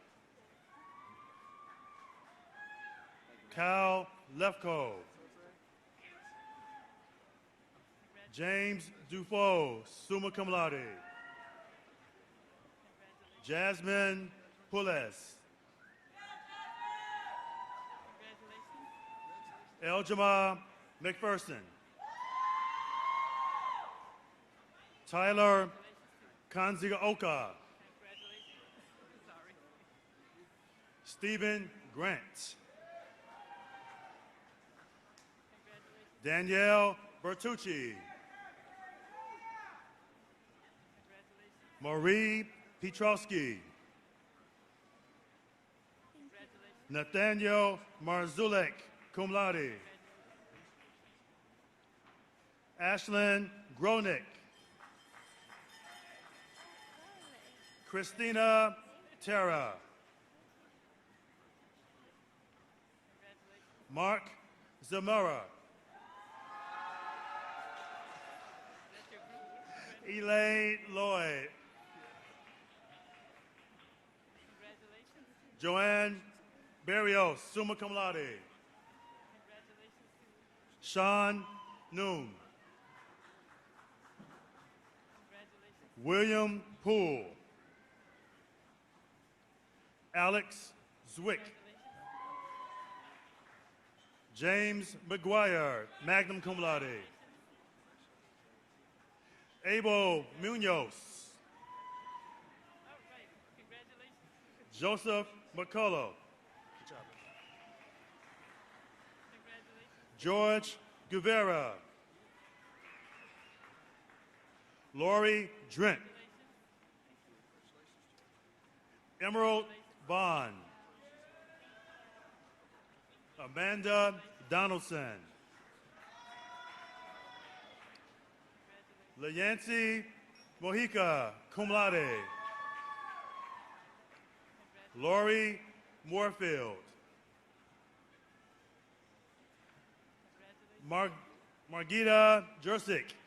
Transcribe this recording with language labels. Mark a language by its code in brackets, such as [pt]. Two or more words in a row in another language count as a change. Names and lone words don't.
[en] Cal Lefko. James Dufault, [la] summa cum laude. [en] Jasmine Pules. Eljama McPherson. Tyler Kanzigaoka. Stephen Grant. Danielle Bertucci. Marie Piotrowski. Nathaniel Marzulek, [la] cum laude. [en] Ashlyn Gronick. Christina Terra. Mark Zamora. Elaine Lloyd. Joanne Barrios, [la] summa cum laude. [en] Sean Noon. William Poole. Alex Zwick. James McGuire, [la] magna cum laude. [en] Abel Munoz. Joseph McCullough. George Guevara. Lori Drent. Emerald Bond. Amanda Donaldson. Leyancy Mojica, [la] cum laude. [en] Lori Moorfield. Margita Jersic.